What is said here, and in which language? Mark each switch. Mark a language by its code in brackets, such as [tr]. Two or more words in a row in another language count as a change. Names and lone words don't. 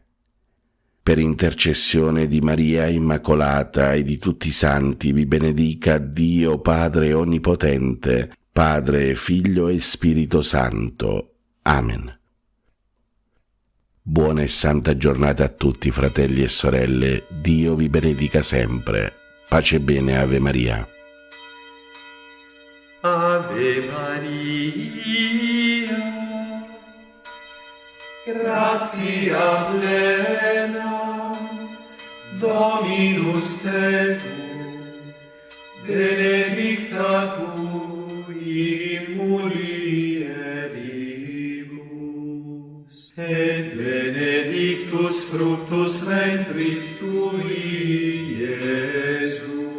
[it] Per intercessione di Maria Immacolata e di tutti i santi vi benedica Dio Padre Onnipotente, Padre, Figlio e Spirito Santo. Amen. Buona e santa giornata a tutti, fratelli e sorelle. Dio vi benedica sempre. Pace e bene, [la] Ave Maria. Ave Maria, gratia plena, Dominus tecum, benedicta tu in mulieribus, et benedictus fructus ventris tui, Iesus.